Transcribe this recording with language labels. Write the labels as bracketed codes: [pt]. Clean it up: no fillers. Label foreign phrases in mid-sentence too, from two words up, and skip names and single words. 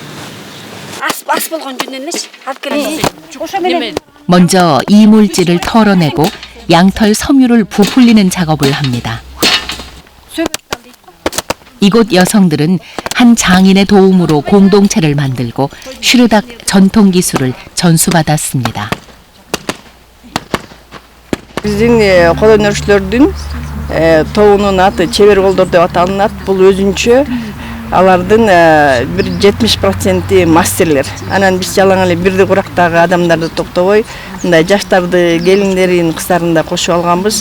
[ko] 먼저 이물질을 털어내고 양털 섬유를 부풀리는 작업을 합니다. 이곳 여성들은 한 장인의 도움으로 공동체를 만들고 슈르닥 전통 기술을 전수받았습니다. [ky] Биздин колөнөрчүлөрдүн тобунун аты чебер колдор деп аталынат. Бул өзүнчө алардын бир 70% мастерлер. Анан биз жалаң эле бирди курактагы адамдарды токтобой, мындай жаштарды, келиндерин, кыздарын да кошуп алганбыз.